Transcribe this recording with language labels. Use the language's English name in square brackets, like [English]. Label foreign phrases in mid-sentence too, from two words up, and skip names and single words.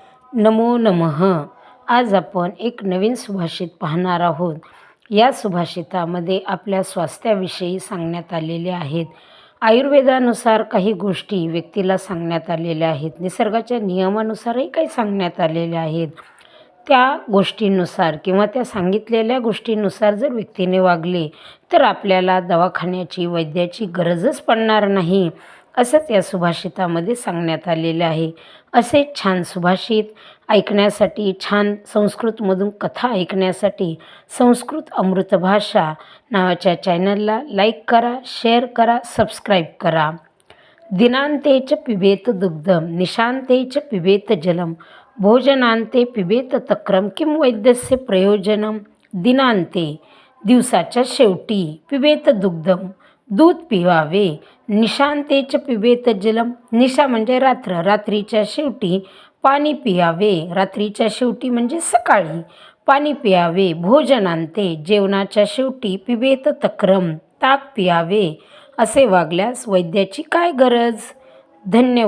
[Sanskrit] नमो नमः. [Marathi] आज आपण एक नवीन सुभाषित पाहणार आहोत. या सुभाषितामध्ये आपल्या स्वास्थ्याविषयी सांगण्यात आलेले आहेत. आयुर्वेदानुसार काही गोष्टी व्यक्तीला सांगण्यात आलेल्या आहेत. निसर्गाच्या नियमानुसारही काही सांगण्यात आलेल्या आहेत. त्या गोष्टींनुसार किंवा त्या सांगितलेल्या गोष्टींनुसार जर व्यक्तीने वागले तर आपल्याला दवाखान्याची, वैद्याची गरजच पडणार नाही, असंच या सुभाषितामध्ये सांगण्यात आलेलं आहे. असे छान सुभाषित ऐकण्यासाठी, छान संस्कृतमधून कथा ऐकण्यासाठी संस्कृत अमृत भाषा नावाच्या चॅनलला लाईक करा, शेअर करा, सबस्क्राईब करा. [Sanskrit] दिनांते च पिबेत दुग्धम, निशांते च पिबेत जलम, भोजनांते पिबेत तक्रम, किम वैद्यस्य प्रयोजनम. [Marathi] दिनांते दिवसाच्या शेवटी, [Sanskrit] पिबेत दुग्धम [Marathi] दूध पिवावे, [Sanskrit] निशांते च पिबेत जलम, [Marathi] निशा म्हणजे रात्र, रात्रीच्या शेवटी पाणी पियावे, रात्रीच्या शेवटी म्हणजे सकाळी पाणी पियावे. भोजनांते जेवणाच्या शेवटी, [Sanskrit] पिबेत तक्रम [Marathi] ताक पियावे. असे वागल्यास वैद्याची काय गरज.